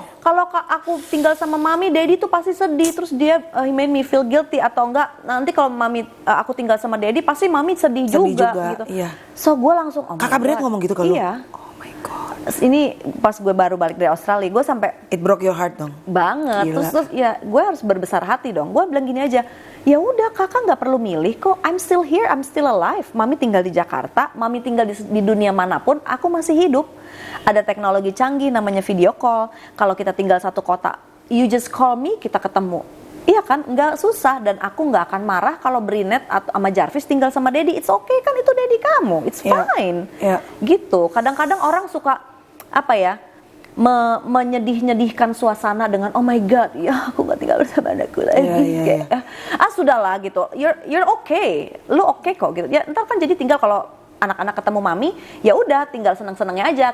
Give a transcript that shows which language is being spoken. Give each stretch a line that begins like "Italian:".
Indonesian: Kalau aku tinggal sama mami, daddy tuh pasti sedih. Terus dia
English: he made me feel guilty,
Indonesian: atau enggak nanti kalau mami aku tinggal sama daddy pasti mami sedih juga gitu. So gue langsung Kakak Brin ngomong gitu ke lu? Iya. Ini pas gue baru balik dari Australia, gue sampai
English: it broke your heart
Indonesian: dong. Banget. Terus ya gue harus berbesar hati dong. Gue bilang gini aja, ya udah kakak nggak perlu milih kok.
English: I'm still here, I'm still alive.
Indonesian: Mami tinggal di Jakarta, mami tinggal di dunia manapun, aku masih hidup. Ada teknologi canggih namanya video call. Kalau kita tinggal satu kota,
English: you just call me,
Indonesian: kita ketemu. Iya kan, nggak susah, dan aku nggak akan marah kalau Brinet atau sama Jarvis tinggal sama Daddy.
English: It's okay kan,
Indonesian: itu Daddy kamu,
English: it's fine.
Indonesian: Gitu. Kadang-kadang orang suka apa ya, menyedih-nyedihkan suasana dengan oh my god, ya aku nggak tinggal bersama anakku lagi. Sudahlah gitu.
English: You're okay,
Indonesian: lu okay kok gitu. Ya ntar kan jadi tinggal kalau anak-anak ketemu mami, ya udah tinggal seneng-senengnya aja.